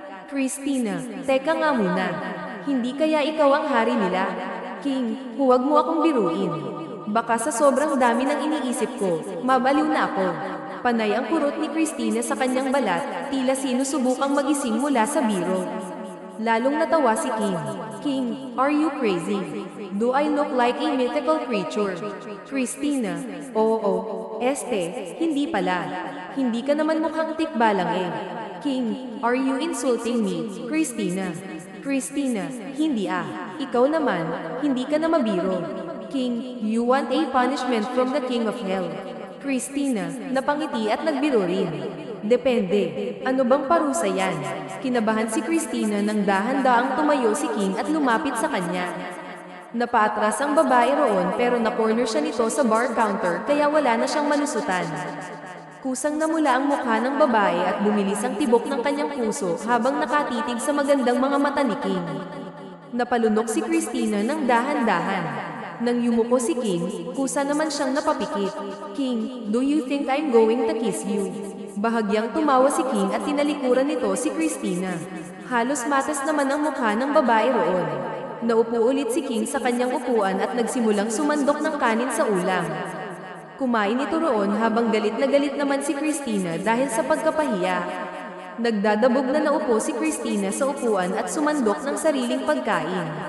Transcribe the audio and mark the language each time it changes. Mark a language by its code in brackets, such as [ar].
[tl] Christina, teka nga muna. Hindi kaya ikaw ang hari nila? King, huwag mo akong biruin. Baka sa sobrang dami ng iniisip ko, mabaliw na ako. Panay ang kurot ni Christina sa kanyang balat, tila sinusubukang magising mula sa biro. Lalong natawa si King. King, [en] are you crazy? Do I look like a mythical creature? Christina, [tl] oo, hindi pala. Hindi ka naman mukhang tikbalang eh. King, [en] are you insulting me, [tl] Christina? Christina, hindi Ikaw naman, hindi ka na mabiro. [en] King, you want a punishment from the King of Hell. [tl] Christina, napangiti at nagbiro rin. Depende. Ano bang parusa yan? Kinabahan si Christina nang dahan-daang tumayo si King at lumapit sa kanya. Napaatras ang babae roon pero na-corner siya nito sa bar counter kaya wala na siyang malusutan. Kusang namula ang mukha ng babae at bumilis ang tibok ng kanyang puso habang nakatitig sa magandang mga mata ni King. Napalunok si Christina ng dahan-dahan. Nang yumuko si King, kusa naman siyang napapikit. [en] King, do you think I'm going to kiss you? [tl] Bahagyang tumawa si King at tinalikuran nito si Christina. Halos matas naman ang mukha ng babae roon. Naupo ulit si King sa kanyang upuan at nagsimulang sumandok ng kanin sa ulam. Kumain ito roon habang galit na galit naman si Christina dahil sa pagkapahiya. Nagdadabog na naupo si Christina sa upuan at sumandok ng sariling pagkain.